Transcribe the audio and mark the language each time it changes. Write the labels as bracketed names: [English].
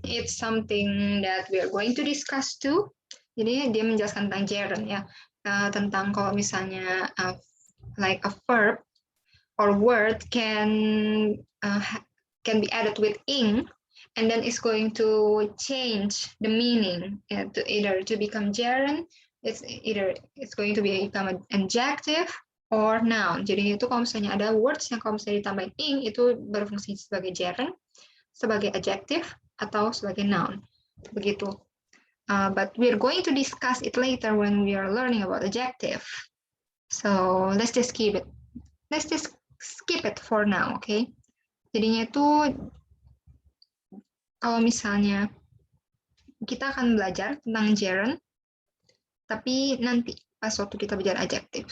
[English] It's something that we are going to discuss too. [Indonesian] Jadi dia menjelaskan tentang gerund ya, tentang kalau misalnya [English] like a verb or word can be added with ing, and then it's going to change the meaning to either to become gerund. It's going to become an adjective or noun. [Indonesian] Jadi itu kalau misalnya ada words yang kalau misalnya ditambahin ing itu berfungsi sebagai gerund, sebagai adjective atau sebagai noun. Begitu. [English] But we're going to discuss it later when we are learning about adjective. So let's just skip it. Let's just skip it for now, okay? [Indonesian] Jadinya itu kalau misalnya kita akan belajar tentang gerund, tapi nanti pas waktu kita belajar adjective.